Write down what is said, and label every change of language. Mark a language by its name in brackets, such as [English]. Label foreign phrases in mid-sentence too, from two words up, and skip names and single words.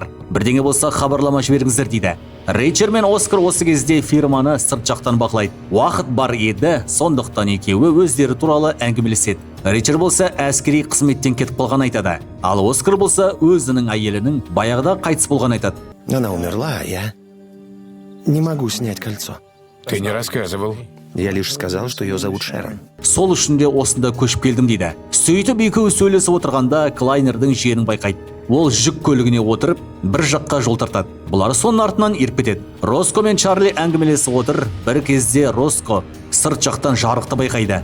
[Kazakh] Бірдеңе болса хабарлама жіберіңіздер дейді. Ричард мен Оскар осы кезде фирманы сырт жақтан бақылайды. Уақыт бар еді, сондықтан екеуі өздері туралы әңгімелеседі. Ричард болса әскери қызметтен кетіп қалған айтады. Ал Оскар болса өзінің әйелінің баяғыда қайтыс болған айтады. [Russian] Она умерла, а я не могу снять кольцо. Ты не рассказывал. Я лишь сказал, что ее зовут Шерон. [Kazakh] Сол үшін де осында көшіп келдім дейді. Сөйтіп екеуі сөйлесіп отырғанда Клайнердің жерін байқайды. Ол жүк көлігіне отырып, бір жаққа жол тартады. Бұлар соның артынан еріп кетеді. Роско мен Чарли әңгімелесіп отыр. Bir кезде Роско сырт жақтан жарықты байқайды.